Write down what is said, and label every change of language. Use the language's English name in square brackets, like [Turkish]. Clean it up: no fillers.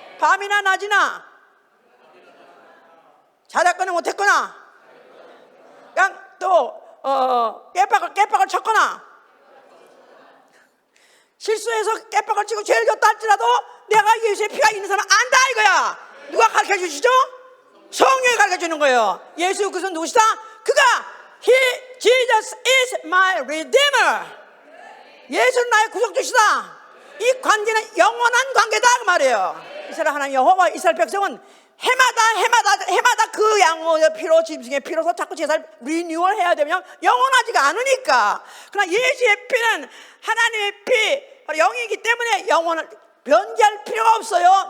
[Korean] 밤이나 낮이나 잘했거나 못했거나 그냥 또 깨박을 쳤거나 실수해서 깨박을 치고 죄를 졌다 할지라도 내가 예수의 피가 있는 사람 안다 이거야. 누가 가르쳐 주시죠? 성령이 가르쳐 주는 거예요. 예수 그리스도는 누구시다? 그가 [English] Jesus is my redeemer. [Korean] 예수는 나의 구속주시다. 이 관계는 영원한 관계다 그 말이에요. 이스라엘 하나님 여호와 이스라엘 백성은 해마다 그 양의 피로 짐승의 피로서 자꾸 제사를 리뉴얼 해야 되면 영원하지가 않으니까. 그러나 예수의 피는 하나님의 피 영이기 때문에 영원을 변개할 필요가 없어요.